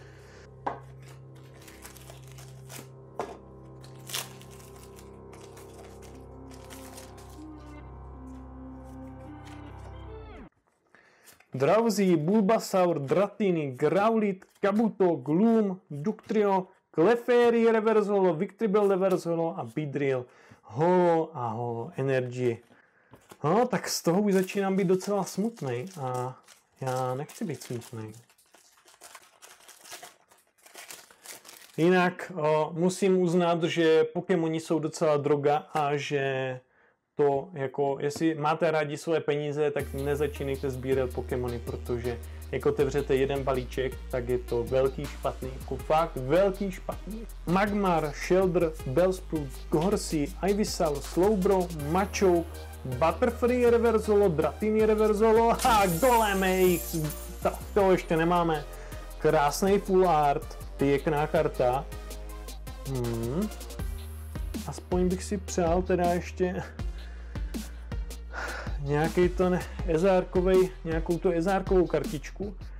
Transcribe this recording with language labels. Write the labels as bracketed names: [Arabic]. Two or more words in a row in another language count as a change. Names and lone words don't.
[Czech] Drowzee, Bulbasaur, Dratini, Growlithe, Kabuto, Gloom, Dugtrio, Clefairy [English] Reverse Holo, [Czech] Victreebel [English] Reverse Holo [Czech] a Beedrill Holo a [English] Holo Energy. [Czech] No, tak z toho už začínám být docela smutnej a já nechci být smutnej. Jinak musím uznat, že Pokémoni jsou docela droga a že to jako, jestli máte rádi svoje peníze, tak nezačínejte sbírat Pokémony, protože jak otevřete jeden balíček, tak je to velký špatný, jako fakt velký špatný. Magmar, Shellder, Bellsprout, Gorsey, Ivysaur, Slowbro, Machoke, Butterfree [English] Reverse Holo, [Czech] Dratini [English] Reverse Holo [Czech] a Golem X, to ještě nemáme. Krásný [English] full art, [Czech] pěkná karta. Aspoň bych si přál teda ještě nějaký ten ezárkovej, nějakou tu ezárkovou kartičku.